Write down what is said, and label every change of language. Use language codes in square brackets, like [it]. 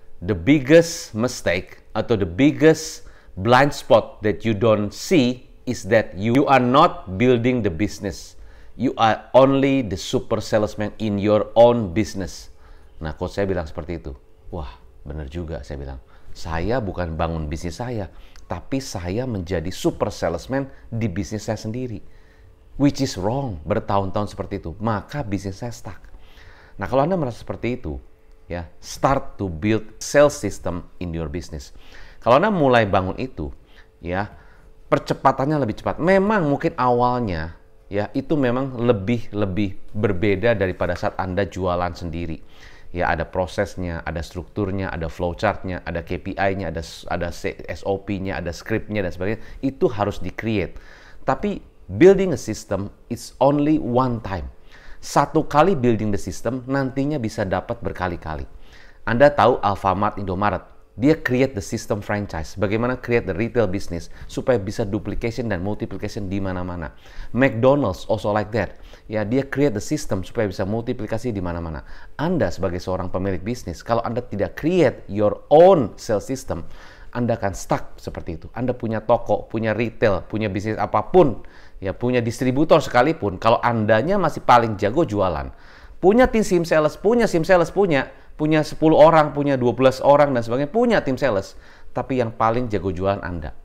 [en] The biggest mistake atau the biggest blind spot that you don't see is that you are not building the business. You are only the super salesman in your own business. [id] Nah, coach saya bilang seperti itu. Wah, benar juga saya bilang. Saya bukan bangun bisnis saya, tapi saya menjadi super salesman di bisnis saya sendiri. [en] Which is wrong, [id] bertahun-tahun seperti itu. Maka bisnis saya stuck. Nah, kalau Anda merasa seperti itu, ya, [en] start to build sales system in your business. [id] Kalau Anda mulai bangun itu, ya, percepatannya lebih cepat. Memang mungkin awalnya, ya, itu memang lebih berbeda daripada saat Anda jualan sendiri. Ya, ada prosesnya, ada strukturnya, ada flowchartnya, ada KPI-nya, ada SOP-nya, ada script-nya dan sebagainya. Itu harus di-create. [en] Tapi building a system is only one time. [id] Satu kali [en] building the system, [id] nantinya bisa dapat berkali-kali. Anda tahu Alfamart, Indomaret, dia [en] create the system franchise. [id] Bagaimana [en] create the retail business [id] supaya bisa duplication dan multiplication di mana-mana. [en] McDonald's also like that. [id] Ya, dia [en] create the system [id] supaya bisa multiplikasi di mana-mana. Anda sebagai seorang pemilik bisnis, kalau Anda tidak [en] create your own sales system, [id] Anda akan stuck seperti itu. Anda punya toko, punya retail, punya bisnis apapun, ya, punya distributor sekalipun, kalau Andanya masih paling jago jualan, punya tim sales, punya 10 orang, punya 12 orang dan sebagainya, punya tim sales, tapi yang paling jago jualan Anda.